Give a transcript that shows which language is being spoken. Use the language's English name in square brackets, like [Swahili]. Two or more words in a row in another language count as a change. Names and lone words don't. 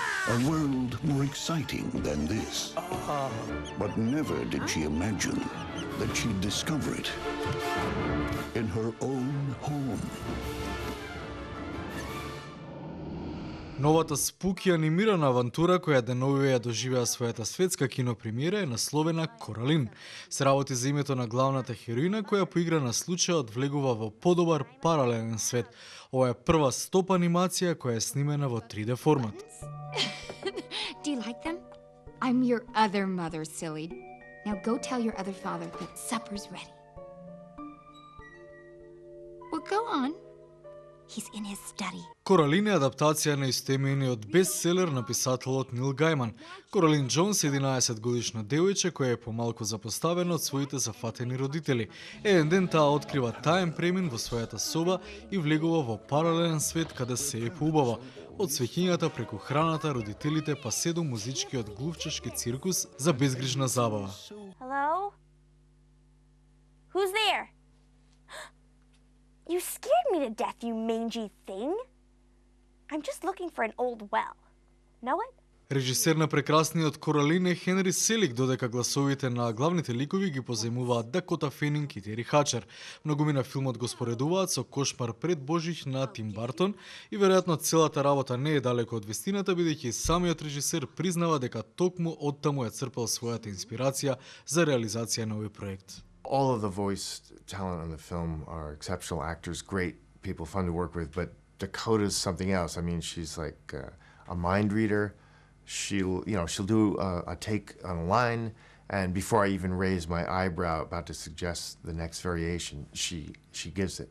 [English] A world more exciting than this. But never did she imagine that she'd discover it in her own home. [Macedonian] Новата спуки анимирана авантура која деновиве ја доживеа својата светска кинопремиера е насловена Коралин. Се работи за името на главната хероина која по игра на случајот влегува во подобар паралелен свет. Ова е прва стоп анимација која е снимена во 3D формат. [English] Do you like them? I'm your other mother, silly. Now go tell your other father that supper's ready. Well, go on. He's in his study. [Macedonian] Коралин е адаптација на истоимениот бестселер на писателот Нил Гајман. Коралин Џонс е 11-годишно девојче која е помалку запоставена од своите зафатени родители. Еден ден таа открива таен премин во својата соба и влегува во паралелен свет каде се е поубава. Од свеќињата преку храната, родителите па се до музичкиот глувчешки циркус за безгрижна забава. [English] Hello? Who's there? You scared me to death, you mangy thing. I'm just looking for an old well. Know it? [Macedonian] Режисер на прекрасниот Коралин е Хенри Селик, додека гласовите на главните ликови ги позајмуваат Дакота Фенинг и Тери Хачер. Многумина филмот го споредуваат со Кошмар пред Божич на Тим Бартон и веројатно целата работа не е далеко од вистината, бидејќи самиот режисер признава дека токму оттаму ја црпел својата инспирација за реализација на овој проект. [English] All of the voice talent on the film are exceptional actors, great people, fun to work with, but Dakota's something else. I mean, she's like a mind reader. She'll do a take on a line, and before I even raise my eyebrow about to suggest the next variation, she gives it.